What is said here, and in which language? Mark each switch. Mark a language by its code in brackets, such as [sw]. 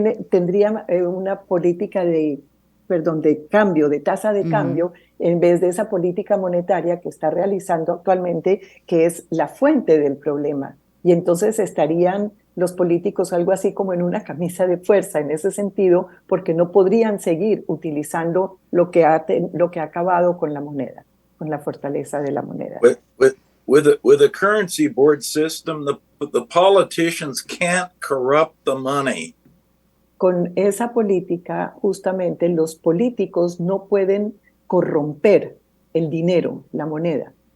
[es] Tendría una política de cambio, de tasa de cambio, en vez de esa política monetaria que está realizando actualmente, que es la fuente del problema. Y entonces estarían los políticos algo así como en una camisa de fuerza en ese sentido, porque no podrían seguir utilizando lo que ha acabado con la moneda, con la fortaleza de la moneda. [en] With a currency board system, the politicians can't corrupt the money. [es] Con esa política, justamente, los políticos no pueden corromper el dinero, la moneda.